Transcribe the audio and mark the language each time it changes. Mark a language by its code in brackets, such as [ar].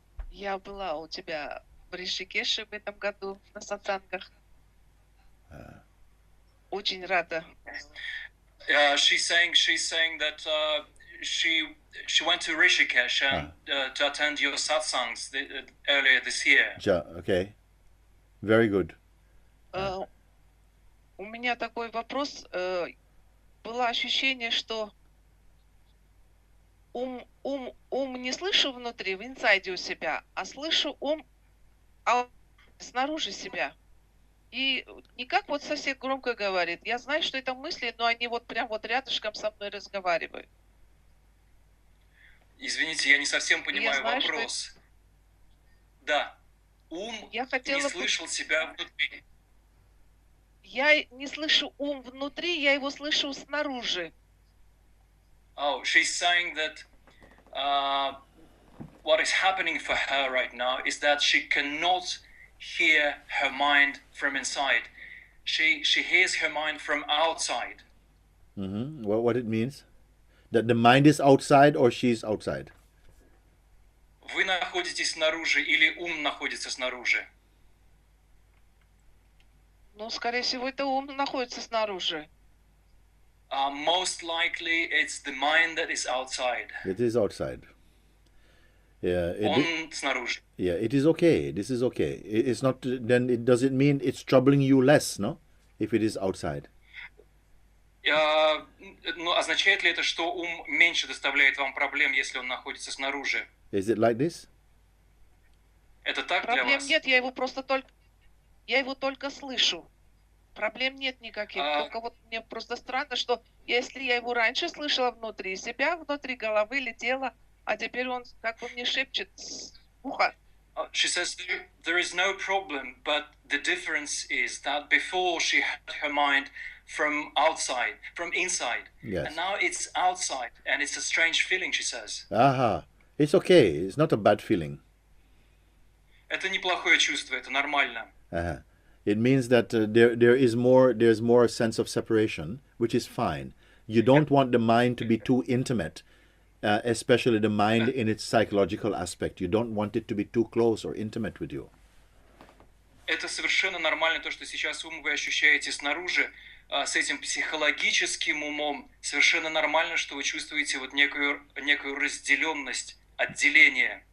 [ru] Я была у тебя в Ришикеше в этом году на сатсангах. Очень рада. [en] She's saying that she went to Rishikesh and to attend your satsangs earlier this year. Okay. Very good. [ru] У меня такой вопрос. Было ощущение, что ум не слышу внутри, в инсайде у себя, а слышу ум снаружи себя. И не как вот сосед громко говорит. Я знаю, что это мысли, но они вот прям вот рядышком со мной разговаривают. Извините, я не совсем понимаю знаю, вопрос. Да, ум не слышал себя внутри. Я не слышу ум внутри, я его слышу снаружи. [en] Oh, she's saying that what is happening for her right now is that she cannot hear her mind from inside. She hears her mind from outside. Mm-hmm. What it means? That the mind is outside or she's outside? [ru] Вы находитесь снаружи или ум находится снаружи? Ну, скорее всего, это ум находится снаружи. [en] Most likely, it's the mind that is outside. It is outside. Yeah. [ru] Он снаружи. [en] Yeah, it is okay. This is okay. It's not. Then does it mean it's troubling you less, no? If it is outside. [ru] Ну, означает ли это, что ум меньше доставляет вам проблем, если он находится снаружи? [en] Is it like this? [ru] Это так для Проблем вас? нет, я его только слышу. Проблем нет никаких. Только вот мне просто странно, что если я его раньше слышала внутри себя, внутри головы летела, а теперь он как бы мне шепчет с уха. [en] She says there is no problem, but the difference is that before she had her mind from outside, from inside, Yes. and now it's outside, and it's a strange feeling, she says. Aha. It's okay. It's not a bad feeling. [ru] Это неплохое чувство, это нормально. Uh-huh. [en] It means that there's more sense of separation, which is fine. You don't want the mind to be too intimate, especially the mind in its psychological aspect. You don't want it to be too close or intimate with you. [ru] Это совершенно нормально, то, что сейчас ум вы ощущаете снаружи, с этим психологическим умом. Совершенно нормально, что вы чувствуете вот некую разделенность, отделение.